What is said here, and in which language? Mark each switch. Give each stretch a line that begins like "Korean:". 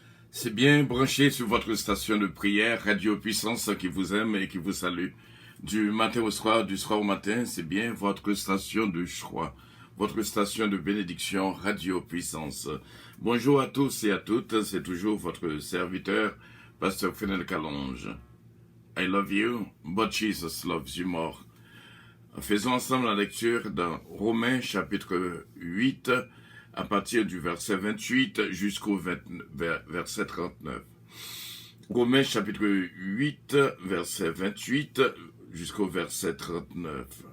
French: C'est bien branché sur votre station de prière, Radio Puissance qui vous aime et qui vous salue. Du matin au soir, du soir au matin, c'est bien votre station de choix, votre station de bénédiction, Radio Puissance. Bonjour à tous et à toutes, c'est toujours votre serviteur, Pasteur Fenel Calonge.
English: I love you, but Jesus loves you more.
French: Faisons ensemble la lecture dans Romains chapitre 8, à partir du verset 28 jusqu'au verset 39. Romains chapitre 8, verset 28 jusqu'au verset 39.